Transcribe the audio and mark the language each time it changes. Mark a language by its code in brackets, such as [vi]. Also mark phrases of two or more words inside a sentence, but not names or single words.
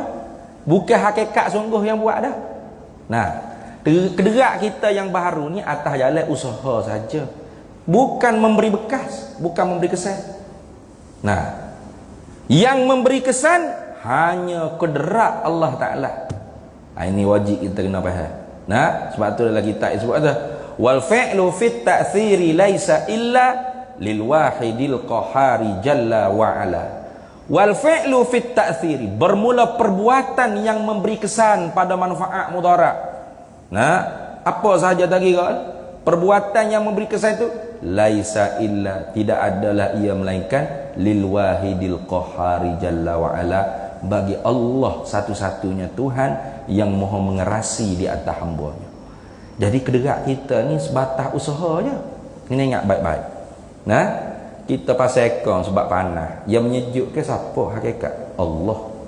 [ms] Bukan hakikat sungguh yang buat dah. Nah, kederak kita yang baru ni atas jalan usaha saja. Bukan memberi bekas, bukan memberi kesan. Nah, yang memberi kesan hanya kederak Allah Ta'ala. Ini wajib kita kena faham. Nah, sebab tu dalam kitab sebut ada [ar] والفعل في التأثير ليس إلا للواحد القهار جل وعلا. والفعل في التأثير, [ms] bermula perbuatan yang memberi kesan pada manfaat mudarat. Nah, apa sahaja tadi kan? Perbuatan yang memberi kesan itu [ar] ليس إلا, [ms] tidak adalah ia melainkan [ar] للواحد القهار جل وعلا, [ms] bagi Allah satu-satunya Tuhan yang maha mengerasi di atas hamba-Nya. Jadi kederak kita ni sebatas usaha je. Kena ingat baik-baik. Nah, kita pasal ekor sebab panas. Yang menyejukkan siapa hakikat? Allah.